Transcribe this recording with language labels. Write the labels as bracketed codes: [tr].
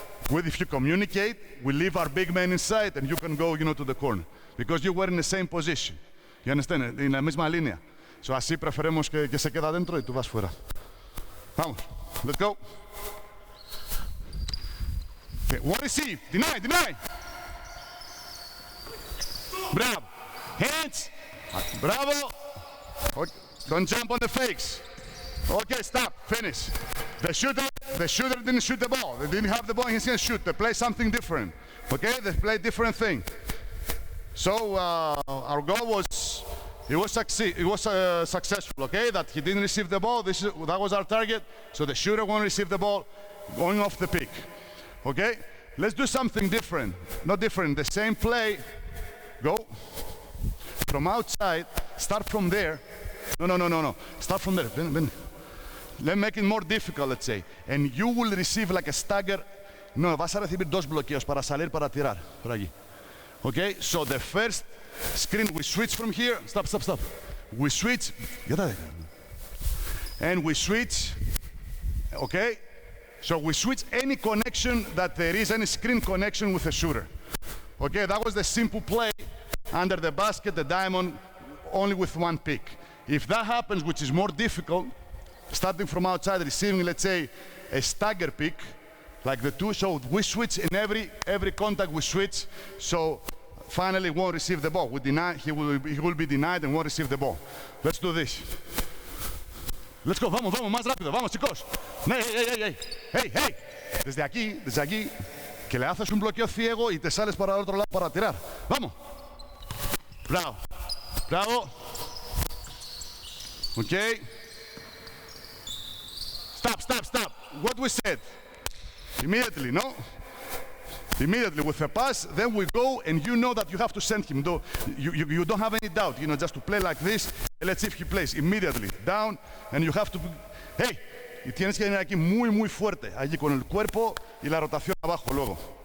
[en] If you communicate, we leave our big man inside and you can go, to the corner. Because you were in the same position. You understand? [es] En la misma línea. So así preferemos que se quede adentro y tú vas fuera. [en] Vamos. Let's go. Okay, what is he? Deny. Bravo. Hands. Bravo. Okay. Don't jump on the fakes. Okay, stop. Finish. The shooter didn't shoot the ball. They didn't have the ball. He's going to shoot. They play something different. Okay, they play different thing. So our goal was, it was successful. Okay, that he didn't receive the ball. That was our target. So the shooter won't receive the ball going off the pick. Okay, let's do something different. Not different. The same play. Go from outside. Start from there. No. Start from there. Ven. Let's make it more difficult, let's say. And you will receive like a stagger. [es] No, vas a recibir dos bloqueos para salir, para tirar. Por allí. Okay? [en] So the first screen, we switch from here. Stop. We switch. And we switch. Okay? So we switch any connection that there is, any screen connection with the shooter. Okay? That was the simple play. Under the basket, the diamond, only with one pick. If that happens, which is more difficult, starting from outside, receiving, let's say, a stagger pick, like the two, so we switch in every contact we switch, so finally won't receive the ball. He will be denied and won't receive the ball. Let's do this. Let's go, [es] vamos, más rápido, vamos chicos. Hey. Desde aquí, que le haces un bloqueo ciego y te sales para el otro lado para tirar. Vamos. Bravo. [en] Okay. Stop. What we said. Immediately, no? Immediately with a pass, then we go and you know that you have to send him. Though you don't have any doubt, just to play like this. Let's see if he plays. Immediately, down, and you have to... [es] Hey, y tienes que venir aquí muy fuerte, allí con el cuerpo y la rotación abajo luego.